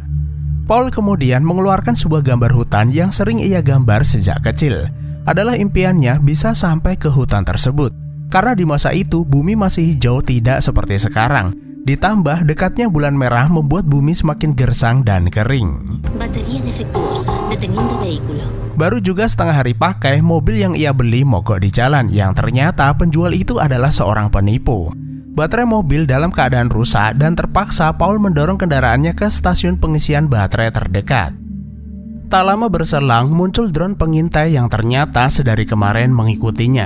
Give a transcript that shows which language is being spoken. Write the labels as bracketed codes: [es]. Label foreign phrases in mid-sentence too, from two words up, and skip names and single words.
[id] Paul kemudian mengeluarkan sebuah gambar hutan yang sering ia gambar sejak kecil. Adalah impiannya bisa sampai ke hutan tersebut. Karena di masa itu bumi masih hijau, tidak seperti sekarang. Ditambah dekatnya bulan merah membuat bumi semakin gersang dan kering. [es] batería defectuosa, deteniendo vehículo. [id] Baru juga setengah hari pakai, mobil yang ia beli mogok di jalan, yang ternyata penjual itu adalah seorang penipu. Baterai mobil dalam keadaan rusak dan terpaksa Paul mendorong kendaraannya ke stasiun pengisian baterai terdekat. Tak lama berselang muncul drone pengintai yang ternyata sedari kemarin mengikutinya.